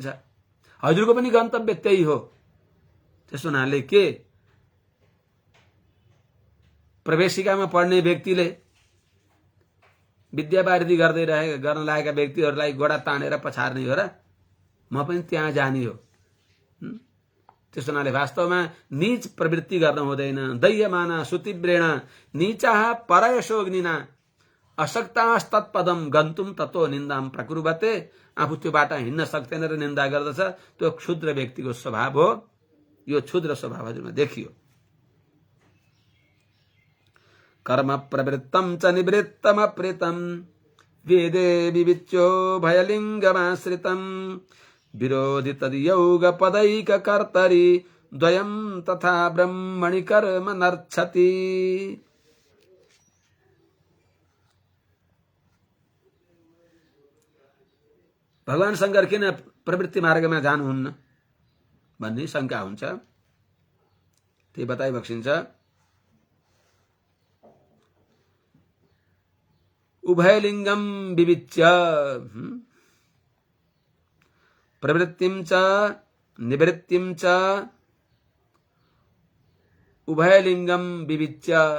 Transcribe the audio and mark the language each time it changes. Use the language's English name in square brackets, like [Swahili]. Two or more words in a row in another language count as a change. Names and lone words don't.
[Nepali] हजुरको पनि गन्तव्य त्यही हो। त्यसो हुनाले के प्रवेशिकामा पढ्ने व्यक्तिले विद्यावारिधि गर्न लागेका व्यक्तिहरूलाई गोडा तानेर पछार्ने हो र? म पनि त्यहाँ जाने हो। त्यसो हुनाले वास्तवमा नीच प्रवृत्ति गर्न हुँदैन। [Sanskrit] दह्यमाना सुतीव्रेण नीचाः परयशोग्निना अशक्तास्तत्पदम गन्तुम ततो निन्दाम प्रकुर्वते। [Nepali] आफू त्यो बाटा हिँड्न सक्दैन र निन्दा गर्दछ, त्यो क्षुद्र व्यक्तिको स्वभाव हो। यो क्षुद्र स्वभाव हजुरमा देखियो। [Sanskrit] कर्म प्रवृत्तम च निवृत्तम अप्रितम वेदे विविच्यो भयलिंगमाश्रितम विरोधि तद्योग पदैक कर्तरि द्वयम तथा ब्रह्मणि कर्म नर्च्छति। [Nepali] भगवान शंकर किन प्रवृत्ति मार्गमा जानुहुन्न भन्ने शंका हुन्छ। त्यही बताइबक्सिन्छ। [Sanskrit] उभयलिंगम विविच्य प्रवृत्तिं च निवृत्तिं च उभयलिंगम विविच्य